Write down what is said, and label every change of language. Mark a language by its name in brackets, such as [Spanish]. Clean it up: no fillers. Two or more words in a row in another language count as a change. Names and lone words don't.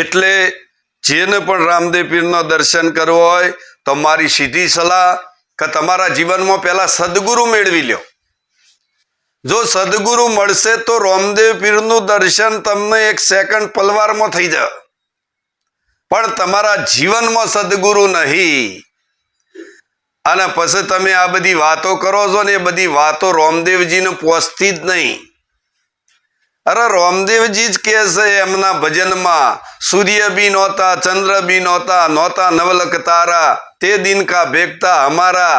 [Gujarati] એટલે જેને પણ રામદેવ પીરનો દર્શન કરવો હોય તો મારી સીધી સલાહ કે તમારા જીવન મેં પહલા સદગુરુ મેળવી લ્યો। જો સદગુરુ મળશે તો રામદેવ પીરનુ દર્શન તમને 1 સેકંડ પલવાર મેં થઈ જાય। પણ તમારા જીવન મેં સદગુરુ નહીં। અને પછી તમે આ બધી વાતો કરો છો ને એ બધી વાતો રામદેવજીને પહોંચતી જ નહીં. અરે રામદેવજી જ કહે છે એમના ભજનમાં, સૂર્ય બી નહોતા, ચંદ્ર બી નહોતા નવલક તારા, તે [Hindi] दिन का भेगता हमारा.